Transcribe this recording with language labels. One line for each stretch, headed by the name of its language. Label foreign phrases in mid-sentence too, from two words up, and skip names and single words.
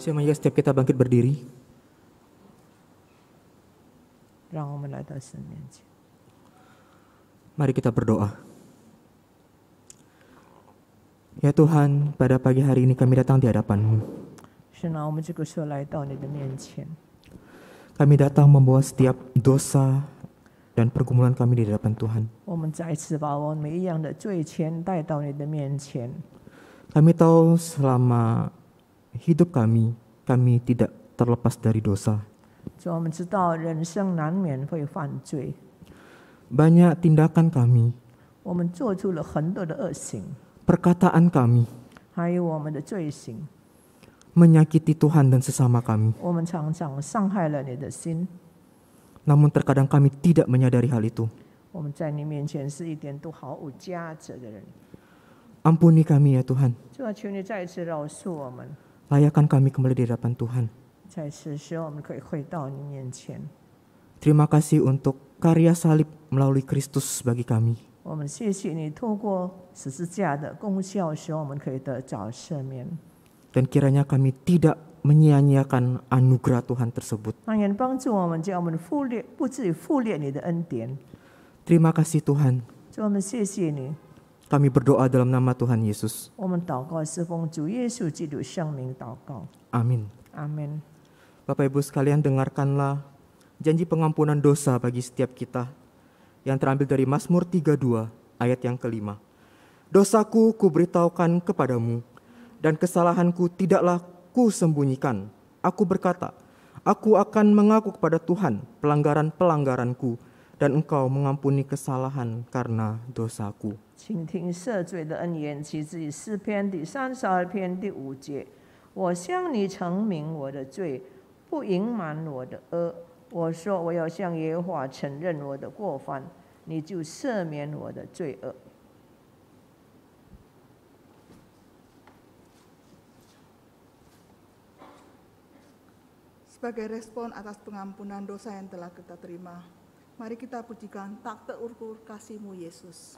Indonesian: Marilah setiap kita bangkit berdiri.
Chinese: 让我们来到神面前。
Indonesian: Mari kita berdoa. Ya Tuhan, pada pagi hari ini kami datang di hadapan-Mu.
Chinese: 神啊，我们这个时候来到你的面前，
Indonesian: Kami datang membawa setiap dosa dan pergumulan kami di hadapan Tuhan.
Chinese: 我们再次把我们每一样的罪愆带到你的面前。
Indonesian: Kami tahu selama hidup kami tidak terlepas dari dosa.
Chinese: 主，我们知道人生难免会犯罪，
Indonesian: Banyak tindakan kami,
Chinese: 我们做出了很多的恶行，
Indonesian: perkataan kami
Chinese: 还有我们的罪行，
Indonesian: menyakiti Tuhan dan sesama kami.
Chinese: 我们常常伤害了你的心。
Indonesian: Namun terkadang kami tidak menyadari hal itu.
Chinese: 我们在你面前是一点都毫无价值的人。
Indonesian: Ampuni kami ya Tuhan.
Chinese: 主啊，求你再一次饶恕我们，
Indonesian: Layakkan kami kembali di hadapan Tuhan.
Chinese: 再次使我们可以回到你面前。
Indonesian: Terima kasih untuk karya salib melalui Kristus bagi kami.
Chinese: 我们谢谢你透过十字架的功效，使我们可以得着赦免。
Indonesian: Dan kiranya kami tidak menyia-nyiakan anugerah Tuhan tersebut.
Chinese: 让人帮助我们，叫我们不至于忽略你的恩典。
Indonesian: Terima kasih Tuhan.
Chinese: 主，我们谢谢你。
Indonesian: Kami berdoa dalam nama Tuhan Yesus.
Chinese: 我们祷告是奉主耶稣基督圣名祷告，
Indonesian: Amin.
Chinese: 阿门。
Indonesian: Bapak Ibu sekalian, dengarkanlah janji pengampunan dosa bagi setiap kita yang terambil dari Mazmur 32 ayat yang kelima. Dosaku kuberitahukan kepadamu, dan kesalahanku tidaklah kusembunyikan. Aku berkata, aku akan mengaku kepada Tuhan pelanggaran-pelanggaranku, dan Engkau mengampuni kesalahan karena dosaku.
Chinese: 请听赦罪的恩言，其自于诗篇第32篇第5节。我向你陈明我的罪，不隐瞒我的恶。我说我要向耶和华承认我的过犯，你就赦免我的罪恶。
Indonesian: Sebagai respon atas pengampunan dosa yang telah kita terima, mari kita pujikan tak terukur kasih-Mu Yesus.